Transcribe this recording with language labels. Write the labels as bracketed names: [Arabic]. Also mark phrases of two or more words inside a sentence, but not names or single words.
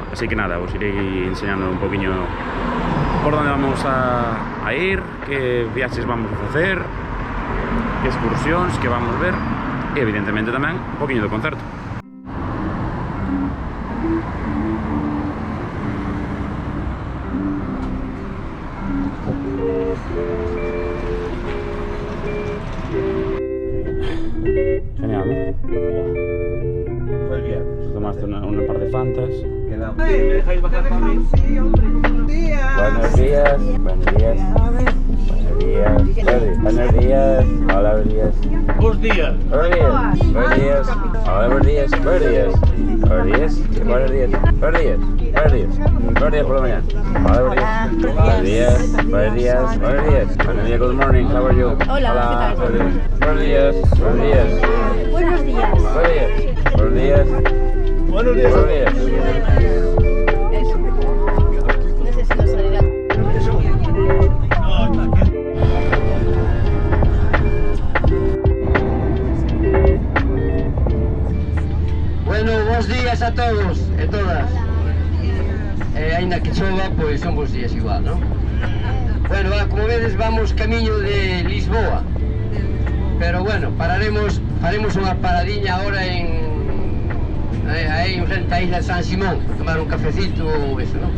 [Galician] Así que nada, vos irei enseñando un poquinho por onde vamos a ir, que viaxes vamos a facer, que excursións que vamos ver e evidentemente tamén un poquinho do concerto. [Spanish] Genial, ¿no? Pues bien. Tomaste una par de fantas. ¿Me dejáis bajar para mí? Sí, hombre, buenos días. Buenos días, buenos días, buenos días, buenos días, hola, buenos días, Buenos días. buenos días, buenos días, hola, buenos días, buenos días, buenos días, buenos días, buenos días, buenos días, buenos días por la mañana, hola, buenos días, buenos días, buenos días, buenos días, [English] good morning, how are you? [Spanish] Hola, ¿qué tal? Buenos días, buenos días, Buenos días. buenos días, buenos días, buenos días. Eso. No sé si nos salirá. [Galician] Bueno, buenos días a todos e todas. Ainda que chova, pois son bons días igual, non? Bueno, como vedes, vamos camiño de Lisboa. Pero bueno, faremos unha paradiña agora aí en frente á isla de San Simón, para tomar un cafecito ou eso, non?